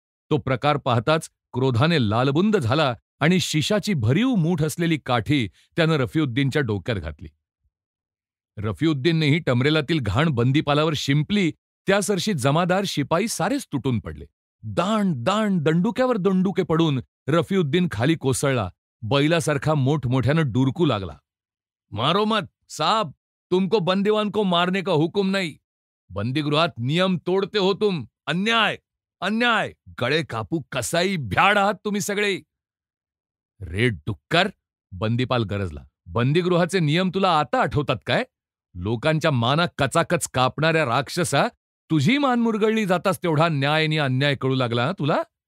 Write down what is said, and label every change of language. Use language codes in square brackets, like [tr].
[mr] तो प्रकार पाहताच क्रोधाने लालबुंद झाला आणि शिशाची भरीव मूठ असलेली काठी त्यानं रफीउद्दीनच्या डोक्यात घातली. रफीउद्दीननेही टमरेलातील घाण बंदीपालावर शिंपली त्यासरशी जमादार, शिपाई सारेच तुटून पडले. दाण दाण दंडुक्यावर दंडुके पडून रफीउद्दीन खाली कोसळला. बैलासारखा मोठमोठ्यानं डुरकू लागला. [hi] "मारो मत साहब, तुमको बंदीवान को मारने का हुकुम नहीं. बंदीगृहात नियम तोडते हो तुम. अन्याय अन्याय. [mr] गळे कापू कसाई भ्याड आहात तुम्ही सगळे." "रे डुक्कर," बंदीपाल गरजला, "बंदीगृहाचे नियम तुला आता आठवतात काय? लोकांच्या माना कचाकच कापणाऱ्या राक्षसा, तुझी मान मुरगळली जाताच तेवढा न्याय आणि अन्याय कळू लागला ना तुला?